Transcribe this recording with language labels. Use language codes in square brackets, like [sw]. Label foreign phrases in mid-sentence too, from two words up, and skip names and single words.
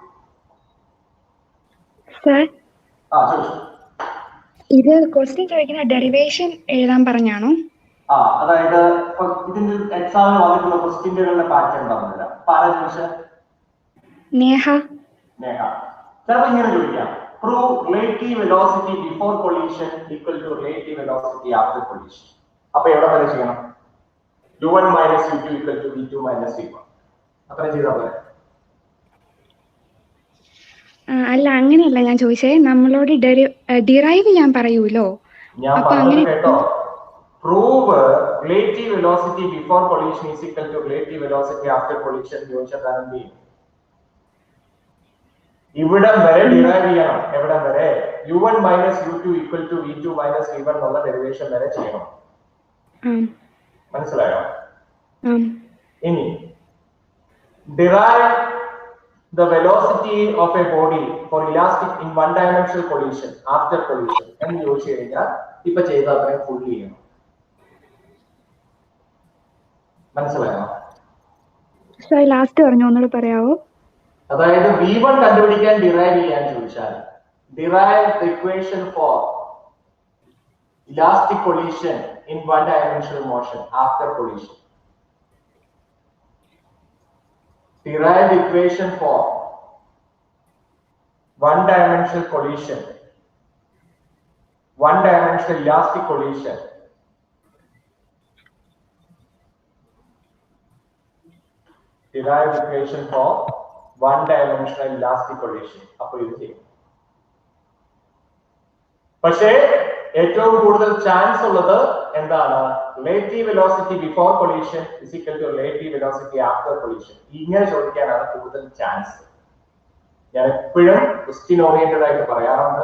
[ml] സർ, ചോദിച്ചു. ഇത് ക്വസ്റ്റ്യൻ ചോദിക്കുന്ന ഡെറിവേഷൻ എഴുതാൻ പറഞ്ഞാണോ? അതായത് ഇതിന്റെ എക്സാമിന് വന്നിട്ടുള്ള ക്വസ്റ്റ്യനുകളുടെ പാറ്റേൺ പറഞ്ഞില്ല. നേഹ. ചിലപ്പോൾ ഇങ്ങനെ ചോദിക്കാം, [en] prove relative velocity before collision equal to relative velocity after collision. [ml] അപ്പോൾ എവിടെ വരെ ചെയ്യണം? [en] U1 minus U2 equal to V2 minus V1. [ml] അത്ര ചെയ്താൽ പോലെ? അല്ല, അങ്ങനെയല്ല ഞാൻ ചോദിച്ചേ. നമ്മളോട് ഡിറൈവ് ചെയ്യാൻ പറയൂലോ? ഞാൻ പറഞ്ഞത് കേട്ടോ. [en] Prove relative velocity before collision is equal to relative velocity after collision [ml] ചോദിച്ചാൽ എന്ത് ചെയ്യും? ഇവിടം വരെ ഡിറൈവ് ചെയ്യണം. എവിടം വരെ? [en] U1 minus U2 equal to V2 minus V1 [ml] എന്നുള്ള ഡെറിവേഷൻ വരെ ചെയ്യണം. മനസ്സിലായോ? ഇനി [en] derive the velocity of a body for elastic in one dimensional collision after collision [ml] എന്ന് ചോദിച്ചു കഴിഞ്ഞാൽ ഇപ്പൊ ചെയ്ത അത്രയും ഫുൾ ചെയ്യണം. മനസ്സിലായോ? ലാസ്റ്റ് പറഞ്ഞു, ഒന്നുകൂടെ പറയാവോ? അതായത് V1 കണ്ടുപിടിക്കാൻ ഡിറൈവ് ചെയ്യാൻ ചോദിച്ചാൽ [en] derive the equation for elastic collision in one dimensional motion after collision. Derive the equation for one dimensional collision, one dimensional elastic collision derive the equation for one dimensional elastic collision. [ml] അപ്പോൾ ഇത് ചെയ്യും. പക്ഷേ ഏറ്റവും കൂടുതൽ ചാൻസ് ഉള്ളത് എന്താണ്? [en] relative velocity before collision is equal to relative velocity after collision. [ml] ഇങ്ങനെ ചോദിക്കാനാണ് കൂടുതൽ ചാൻസ്. ഞാൻ എപ്പോഴും [en] question oriented [ml] ആയിട്ട് പറയാറുണ്ട്.